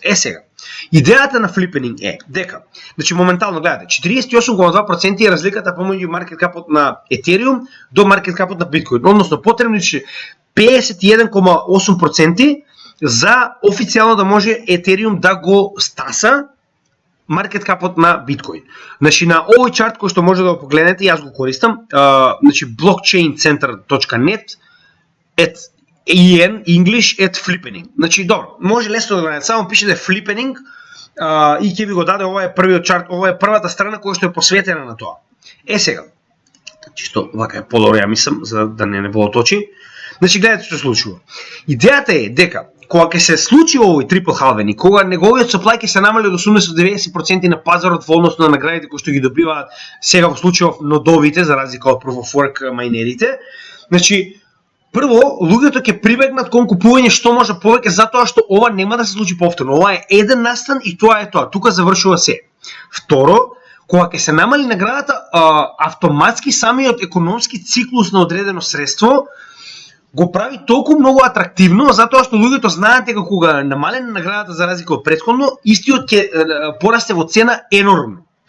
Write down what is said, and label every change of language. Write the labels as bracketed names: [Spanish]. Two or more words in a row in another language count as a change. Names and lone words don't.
[Macedonian] Сега, идејата на флипенинг е дека, значи моментално гледате, 48,2% е разликата помеѓу маркет капот на Ethereum до маркет капот на биткоин, односно потребни 51,8% за официјално да може Ethereum да го стаса маркет капот на биткоин. Значи на овој чарт кој што може да го погледнете, јас го користам, значи blockchaincenter.net [English] en English at flipping. [Macedonian] Значи добро, може лесно да го најдете, само пишете flipping и ќе ви го даде, ова е првиот чарт, ова е првата страна која што е посветена на тоа. Сега, чисто вака е подобро, ја мислам, за да не волоточи. Значи гледате што се случува. Идејата е дека кога ќе се случи овој [English] triple halving [Macedonian] и кога неговиот supply ќе се намали до 80-90% на пазарот во однос на наградите кои што ги добиваат сега во случајов нодовите за разлика од [English] proof of work [Macedonian] мајнерите, значи прво луѓето ќе прибегнат кон купување што може повеќе затоа што ова нема да се случи повторно. Ова е еден настан и тоа е тоа. Тука завршува се. Второ, кога ќе се намали наградата, автоматски самиот економски циклус на одредено средство го прави толку многу атрактивно, затоа што луѓето знаат дека кога намалена наградата за разлика од претходно, истиот ќе порасте во цена енормно.